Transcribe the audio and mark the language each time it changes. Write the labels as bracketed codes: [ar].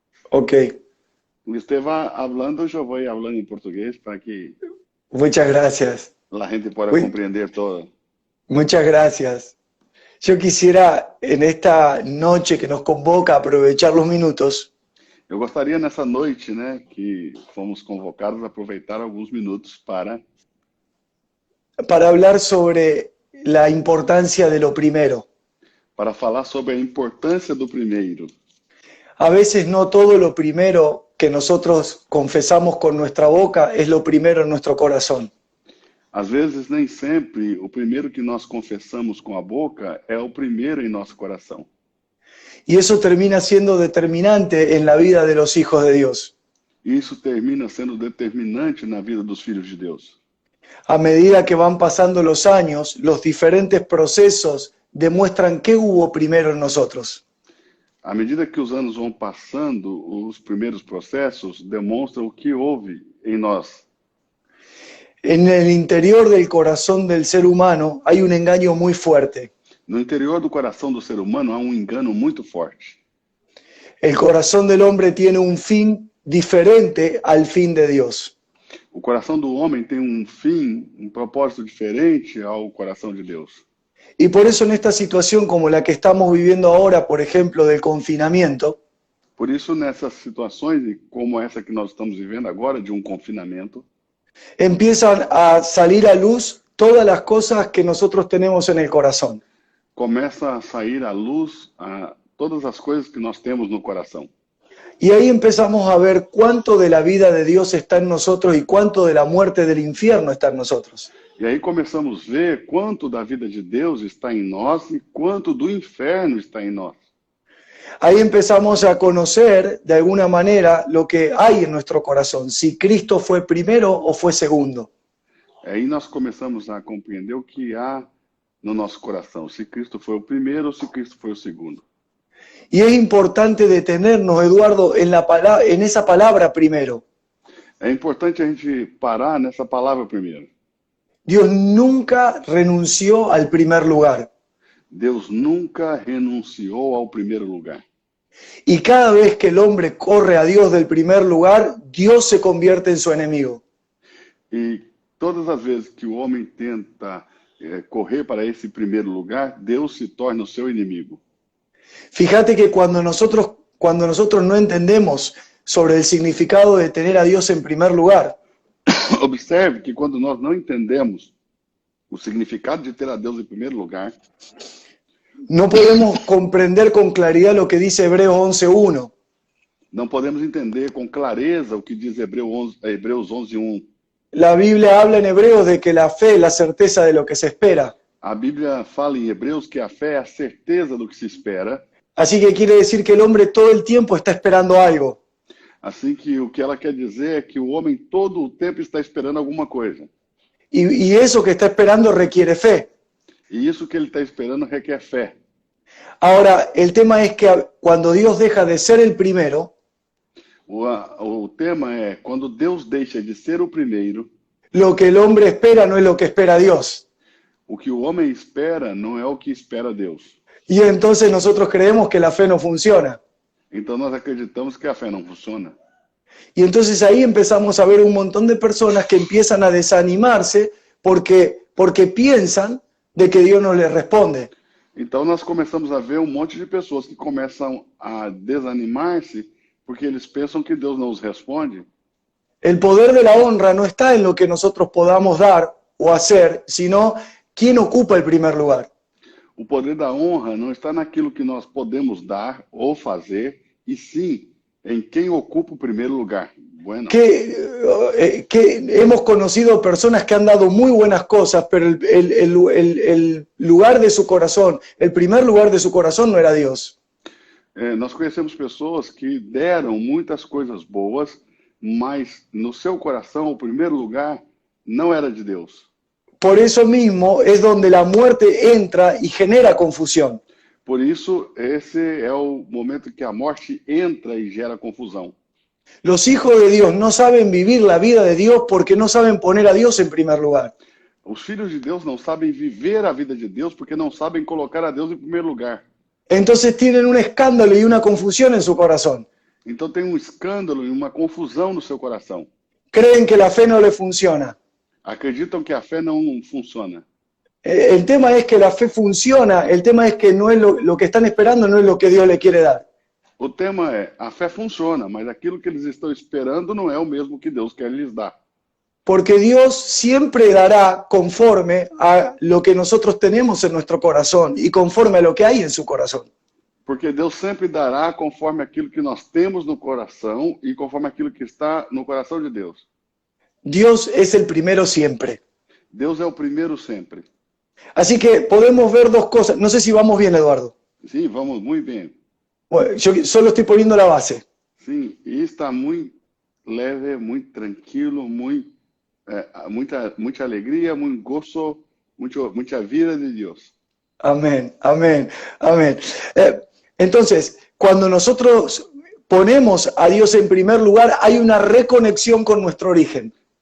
[es] ok. Y usted va hablando, yo voy hablando en portugués para que Muchas gracias. la gente pueda Uy. comprender todo. Muchas gracias. Yo quisiera en esta noche que nos convoca aprovechar los minutos [pt] Eu gostaria nessa noite, né, que fomos convocados, aproveitar alguns minutos para [es] hablar sobre la importancia de lo primero. [pt] falar sobre a importância do primeiro. [es] A veces no todo lo primero que nosotros confesamos con nuestra boca es lo primero en nuestro corazón. [pt] Às vezes, nem sempre, o primeiro que nós confessamos com a boca é o primeiro em nosso coração. [es] Y eso termina siendo determinante en la vida de los hijos de Dios. [pt] E isso termina sendo determinante na vida dos filhos de Deus. [es] A medida que van pasando los años, los diferentes procesos demuestran qué hubo primero en nosotros. [pt] À medida que os anos vão passando, os primeiros processos demonstram o que houve em nós. [es] En el interior del corazón del ser humano hay un engaño muy fuerte. [pt] No interior do coração do ser humano há um engano muito forte. [es] El corazón del hombre tiene un fin diferente al fin de Dios. [pt] O coração do homem tem um fim, um propósito diferente ao coração de Deus. [es] Y por eso en esta situación como la que estamos viviendo ahora, por ejemplo, del confinamiento, [pt] Por isso, nessas situações, e como essa que nós estamos vivendo agora, de um confinamento, [es] empiezan a salir a luz todas las cosas que nosotros tenemos en el corazón. [pt] começa a sair à luz todas as coisas que nós temos no coração. [es] Y ahí empezamos a ver cuánto de la vida de Dios está en nosotros y cuánto de la muerte del infierno está en nosotros. [pt] E aí começamos a ver quanto da vida de Deus está em nós e quanto do inferno está em nós. [es] Ahí empezamos a conocer de alguna manera lo que hay en nuestro corazón, si Cristo fue primero o fue segundo. [pt] Aí nós começamos a compreender o que há no nosso coração, se Cristo foi o primeiro ou se Cristo foi o segundo. [es] Y es importante detenernos, Eduardo, en esa palabra primero. [pt] É importante a gente parar nessa palavra primeiro. [es] Dios nunca renunció al primer lugar. [pt] Deus nunca renunciou ao primeiro lugar. [es] Y cada vez que el hombre corre a Dios del primer lugar, Dios se convierte en su enemigo. [pt] E todas as vezes que o homem tenta correr para esse primeiro lugar, Deus se torna o seu inimigo. [es] Fíjate que cuando nosotros no entendemos sobre el significado de tener a Dios en primer lugar, [pt] Observe que quando nós não entendemos o significado de ter a Deus em primeiro lugar, [es] no podemos comprender con claridad lo que dice Hebreos 11:1. [pt] não podemos entender com clareza o que diz Hebreus 11:1. [es] La Biblia habla en Hebreos de que la fe es la certeza de lo que se espera. [pt] A Bíblia fala em Hebreus que a fé é a certeza do que se espera. [es] Así que quiere decir que el hombre todo el tiempo está esperando algo. [pt] Assim que o que ela quer dizer é que o homem todo o tempo está esperando alguma coisa. [es] Y eso que está esperando requiere fe. [pt] E isso que ele está esperando requer fé. [es] Ahora, el tema es que cuando Dios deja de ser el primero, [pt] O tema é, quando Deus deixa de ser o primeiro, [es] lo que el hombre espera no es lo que espera Dios. [pt] o que o homem espera não é o que espera Deus. [es] Y entonces nosotros creemos que la fe no funciona. [pt] Então nós acreditamos que a fé não funciona. [es] Y entonces ahí empezamos a ver un montón de personas que empiezan a desanimarse porque piensan de que Dios no les responde. [pt] Então nós começamos a ver um monte de pessoas que começam a desanimar-se porque eles pensam que Deus não os responde. [es] El poder de la honra no está en lo que nosotros podamos dar o hacer, sino quién ocupa el primer lugar. [pt] O poder da honra não está naquilo que nós podemos dar ou fazer, e sim em quem ocupa o primeiro lugar. [es] Bueno. Que hemos conocido personas que han dado muy buenas cosas, pero el lugar de su corazón, el primer lugar de su corazón no era Dios. [pt] Nós conhecemos pessoas que deram muitas coisas boas, mas no seu coração o primeiro lugar não era de Deus. [es] Por eso mismo es donde la muerte entra y genera confusión. [pt] Por isso, esse é o momento que a morte entra e gera confusão. [es] Los hijos de Dios no saben vivir la vida de Dios porque no saben poner a Dios en primer lugar. [pt] Os filhos de Deus não sabem viver a vida de Deus porque não sabem colocar a Deus em primeiro lugar. [es] Entonces tienen un escándalo y una confusión en su corazón. [pt] Então tem um escândalo e uma confusão no seu coração. [es] Creen que la fe no le funciona. [pt] Acreditam que a fé não funciona. [es] El tema es que la fe funciona, el tema es que no es lo que están esperando, no es lo que Dios le quiere dar. [pt] O tema é, a fé funciona, mas aquilo que eles estão esperando não é o mesmo que Deus quer lhes dar. [es] Porque Dios siempre dará conforme a lo que nosotros tenemos en nuestro corazón y conforme a lo que hay en su corazón. [pt] Porque Deus sempre dará conforme aquilo que nós temos no coração e conforme aquilo que está no coração de Deus. [es] Dios es el primero siempre. [pt] Deus é o primeiro sempre. [es] Así que podemos ver dos cosas. No sé si vamos bien, Eduardo. [pt] Sim, vamos muito bem. [es] Bueno, yo solo estoy poniendo la base. [pt] Sim, e está muito leve, muito tranquilo, muita alegria, muito gozo, muita vida de Deus. [es] Amén, amén, amén. Entonces, cuando nosotros ponemos a Dios en primer lugar, hay una reconexión con nuestro origen.